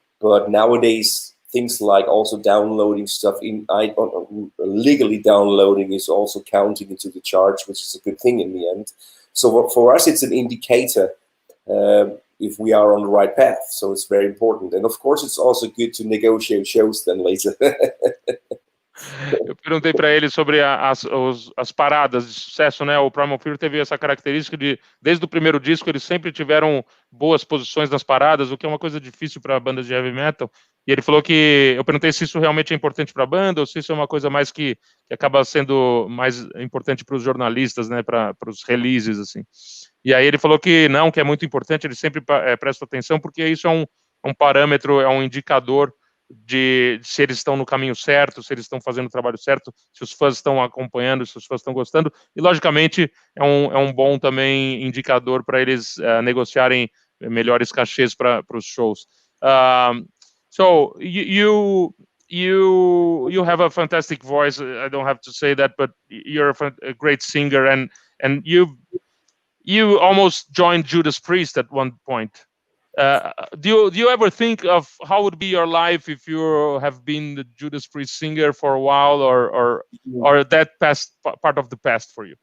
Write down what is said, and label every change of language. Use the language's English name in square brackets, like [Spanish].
[English] But nowadays, things like also downloading stuff, legally downloading is also counting into the charts, which is a good thing in the end. So for us, it's an indicator if we are on the right path. So it's very important. And of course, it's also good to negotiate shows then later. [Portuguese] Eu perguntei para ele sobre as paradas de sucesso, né? O Primal Fear teve essa característica de, desde o primeiro disco, eles sempre tiveram boas posições nas paradas, o que é uma coisa difícil para bandas de heavy metal. E ele falou que, eu perguntei se isso realmente é importante para a banda, ou se isso é uma coisa mais que acaba sendo mais importante para os jornalistas, né? Para os releases, assim. E aí ele falou que não, que é muito importante, ele sempre presta atenção, porque isso é um parâmetro, é um indicador de se eles estão no caminho certo, se eles estão fazendo o trabalho certo, se os fãs estão acompanhando, se os fãs estão gostando, e logicamente é um bom também indicador para eles negociarem melhores cachês para os shows. [English] So you have a fantastic voice. I don't have to say that, but you're a great singer, and you almost joined Judas Priest at one point. Do you ever think of how would be your life if you have been the Judas Priest singer for a while, or that past part of the past for you?